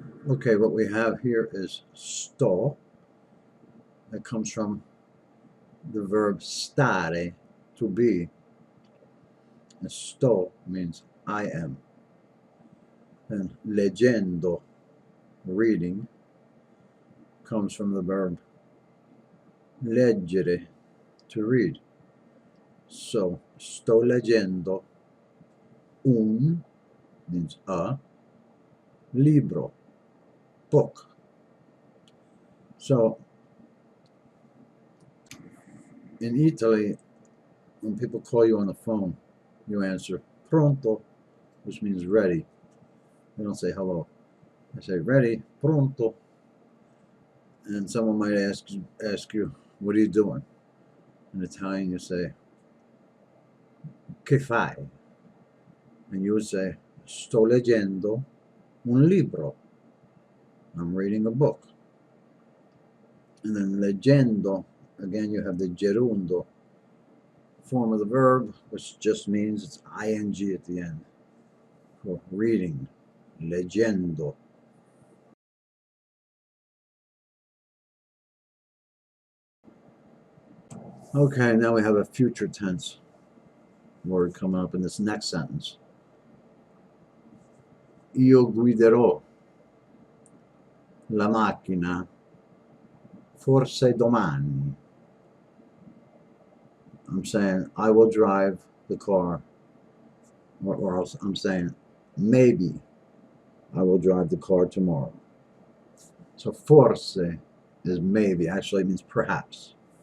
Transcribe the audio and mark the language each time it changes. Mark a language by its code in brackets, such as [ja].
[en] Okay, what we have here is sto. That comes from the verb stare, to be. And sto means I am. And leggendo, reading, comes from the verb leggere, to read. So, [it] sto leggendo un [en] means a, libro, book. So, in Italy, when people call you on the phone, you answer pronto, which means ready. They don't say hello. They say ready, pronto. And someone might ask you, what are you doing? In Italian, you say, [it] che fai? [en] And you would say, [it] sto leggendo un libro. [en] I'm reading a book. And then leggendo, again, you have the gerundo form of the verb, which just means it's ing at the end. For reading, leggendo. Okay, now we have a future tense word coming up in this next sentence. [it] Io guiderò la macchina forse domani. [en] I'm saying I will drive the car, or else I'm saying maybe I will drive the car tomorrow. So forse is maybe, actually it means perhaps.